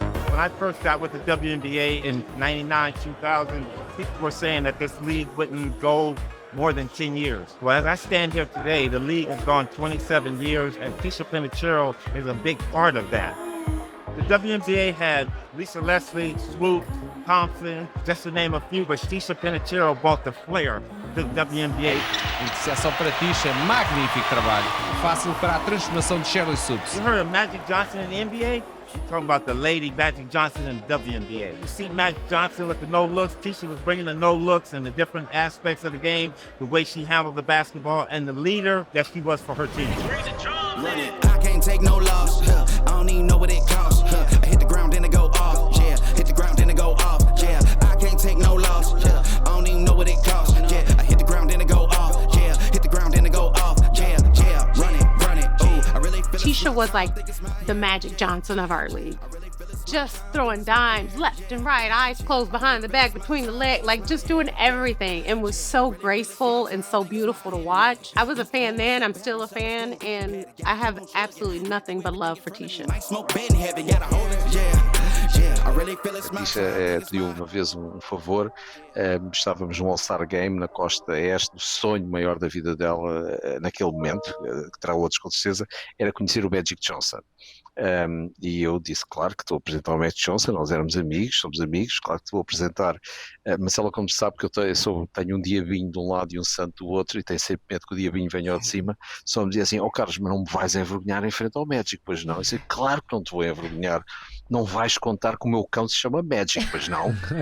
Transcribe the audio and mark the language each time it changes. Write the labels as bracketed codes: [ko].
[en] When I first got with the WNBA in 99, 2000, people were saying that this league wouldn't go more than 10 years. Well, as I stand here today, the league has gone 27 years, and Tisha Penicheiro is a big part of that. The WNBA had Lisa Leslie, Swoop, Thompson, just to name a few, but Tisha Penicheiro brought the flair to the WNBA. [pt] Iniciação para Tisha, magnífico trabalho. Fácil para a transformação de Shirley Supes. [en] You heard of Magic Johnson in the NBA? She's talking about the lady Magic Johnson in the WNBA. You see Magic Johnson with the no-looks. Tisha was bringing the no-looks and the different aspects of the game, the way she handled the basketball, and the leader that she was for her team. I can't take no loss. I don't even know what it costs. I hit the ground, then it go off. Yeah, hit the ground, then it go off. Yeah, I can't take no loss. I don't even know what it costs. Yeah, I hit the ground, then it go off. Yeah, hit the ground, then it go off. Yeah, run it. Ooh, I really feel Tisha was like the Magic Johnson of our league. Just throwing dimes left and right, eyes closed behind the back, between the legs, like just doing everything, and was so graceful and so beautiful to watch. I was a fan then, I'm still a fan, and I have absolutely nothing but love for Tisha. [pt] Tisha pediu uma vez um favor, estávamos num All-Star Game na costa oeste, o sonho maior da vida dela naquele momento, que terá outros com certeza, era conhecer o Magic Johnson. E eu disse, claro que estou a apresentar o Magic Johnson, nós éramos amigos, somos amigos, claro que te vou apresentar, mas ela, como sabe que eu tenho um diabinho de um lado e um santo do outro, e tenho sempre medo que o diabinho venha ao de cima, só me dizia assim, Carlos, mas não me vais envergonhar em frente ao Magic, pois não? Eu disse, claro que não te vou envergonhar, não vais contar que o meu cão se chama Magic, pois não?